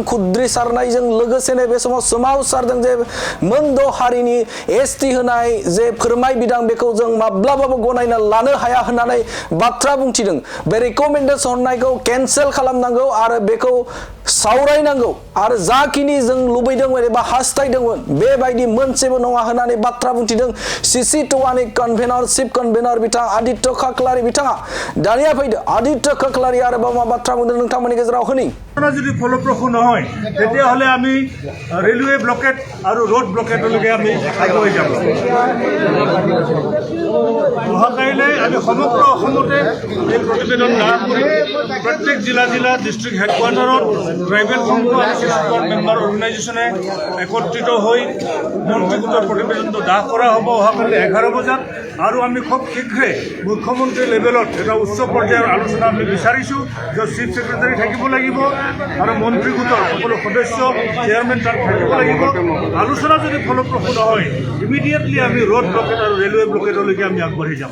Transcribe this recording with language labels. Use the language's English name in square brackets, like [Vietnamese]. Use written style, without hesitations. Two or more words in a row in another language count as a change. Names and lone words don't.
[Bodo] खुद्रिसारनायजों लोगोसेनो बे समाव सोमावसारदों जे मोनद' हारिनि एसटी होनाय जे फोरमाय बिदां बेखौ जों माब्लाबाबो गनायना लानो हाया होननानै बाथ्रा बुंथिदों बे रिकमेन्डेसन हरनायखौ केन्सेल खालामनांगौ आरो बेखौ सावरायनांगौ आरो जाखिनि जों लुबैदोंमोन एबा हास्थायदोंमोन बेबायदि मोनसेबो नङा होननानै बाथ्रा बुंथिदों Cctoaनि कनभेनर चिफ कनभेनर बिथां आदित्य खाख्लारि बिथाङा दानिया फैदो आदित्य खाख्लारि आरोबाव मा बाथ्रा बुंदों नोंथांमोननि गेजेराव होनि [Assamese] যদি ফলপ্ৰসূ নহয় তেতিয়াহ'লে আমি ৰেলৱে ব্লকেট আৰু ৰোড ব্লকেটলৈকে আমি আগুৱাই যাব অহাকাইলৈ আমি সমগ্ৰ অসমতে এই প্ৰতিবেদন লাভ কৰি প্ৰত্যেক জিলা ডিষ্ট্ৰিক্ট হেডকোৱাৰ্টাৰত ট্ৰাইবেল সংঘ আৰু ছিষ্টাৰ মেম্বাৰ অৰ্গেনাইজেশ্যনে একত্ৰিত হৈ মন্ত্ৰীগোটৰ প্ৰতিবেদনটো দাহ কৰা হ'ব অহাকালি 11 বজাত আৰু আমি খুব শীঘ্ৰে মুখ্যমন্ত্ৰী লেভেলত এটা উচ্চ পৰ্যায়ৰ আলোচনা আমি বিচাৰিছোঁ য'ত [English] chief secretary [Assamese] থাকিব লাগিব আৰু মন্ত্ৰীগোটৰ সকলো সদস্য চেয়াৰমেন তাত থাকিব লাগিব আলোচনা যদি ফলপ্ৰসূ নহয় ইমিডিয়েটলি আমি ৰোড ব্লকেট আৰু ৰেলৱে ব্লকেটলৈকে আমি আগবাঢ়ি যাম